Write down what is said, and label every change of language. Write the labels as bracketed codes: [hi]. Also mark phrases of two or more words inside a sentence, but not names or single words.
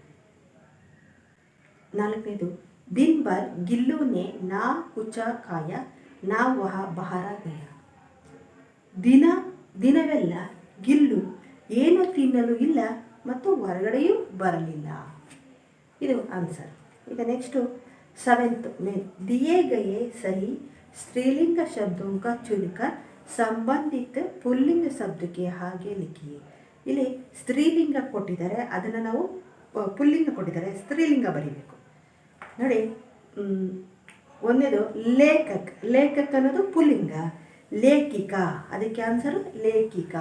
[hi] 4ನೇದು दिन भर गिल्लू ने ना कुछ खाया ना वह बाहर गया. [kn] ದಿನವೆಲ್ಲ ಗಿಲ್ಲು ಏನು ತಿನ್ನಲು ಇಲ್ಲ ಮತ್ತು ಹೊರಗಡೆಯೂ ಬರಲಿಲ್ಲ. ಇದು ಆನ್ಸರ್. ಈಗ ನೆಕ್ಸ್ಟು 7th [hi] में दिए गए सही स्त्रीलिंग शब्दों का चुनकर [kn] ಸಂಬಂಧಿತ ಪುಲ್ಲಿಂಗ ಶಬ್ದಕ್ಕೆ ಹಾಗೆ ಲಿಖಿಯೇ. ಇಲ್ಲಿ ಸ್ತ್ರೀಲಿಂಗ ಕೊಟ್ಟಿದ್ದಾರೆ, ಅದನ್ನು ನಾವು ಪುಲ್ಲಿಂಗ ಕೊಟ್ಟಿದ್ದಾರೆ, ಸ್ತ್ರೀಲಿಂಗ ಬರೀಬೇಕು ನೋಡಿ. 1ನೇದು ಲೇಖಕ್ ಅನ್ನೋದು ಪುಲ್ಲಿಂಗ, ಲೇಖಿಕಾ ಅದಕ್ಕೆ ಆನ್ಸರು ಲೇಖಿಕಾ.